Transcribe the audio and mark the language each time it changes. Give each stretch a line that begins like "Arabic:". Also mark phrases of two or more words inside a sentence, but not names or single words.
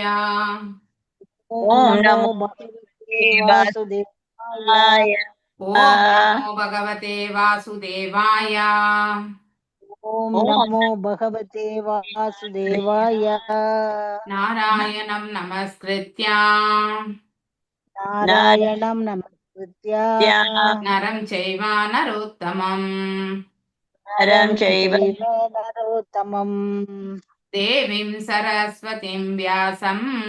Sanskrit: ஓம் ஓம் நமோ நமோ भगवते वासुदेवाय. ओम् नमो भगवते वासुदेवाय. ஓம் ஓம் नमो भगवते वासुदेवाय. नारायणं नमस्कृत्य नारायणं नमस्कृत्य नरं चैव नरोत्तमम् नरं चैव चैव नरोत्तमम् देवीं सरस्वतीं व्यासं